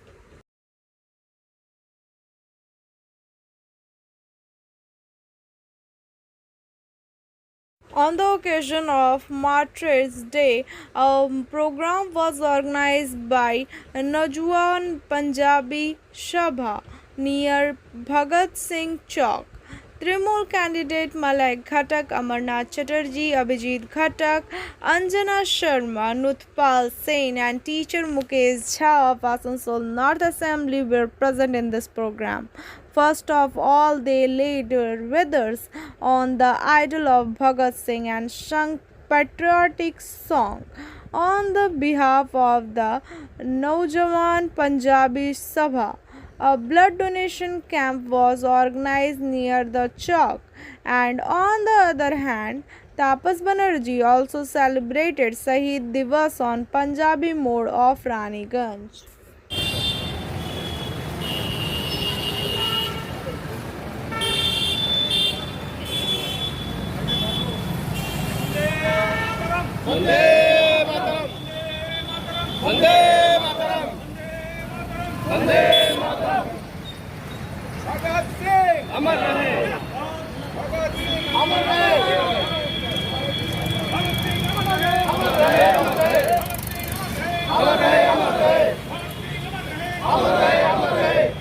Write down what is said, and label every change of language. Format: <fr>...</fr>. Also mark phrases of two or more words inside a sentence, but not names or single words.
<en>On the occasion of Martyrs' Day, a program was organized by Naujawan Punjabi Sabha near Bhagat Singh Chowk. Trinamool candidate Malay Ghatak, Amarnath Chatterjee, Abhijit Ghatak, Anjana Sharma, Nutpal Sen and teacher Mukesh Jha of Asansol North Assembly were present in this program. First of all, they laid wreaths on the idol of Bhagat Singh and sung patriotic song. On the behalf of the Naujawan Punjabi Sabha, a blood donation camp was organized near the chowk, and on the other hand, Tapas Banerjee also celebrated Shahid Divas on Punjabi mode of Raniganj.</en> <hi>वंदे मातरम, वंदे मातरम, वंदे मातरम। भगत सिंह अमर रहे, भगत सिंह अमर रहे, भगत सिंह अमर रहे, अमर रहे, अमर रहे, अमर रहे, अमर रहे, अमर रहे, अमर रहे।</hi>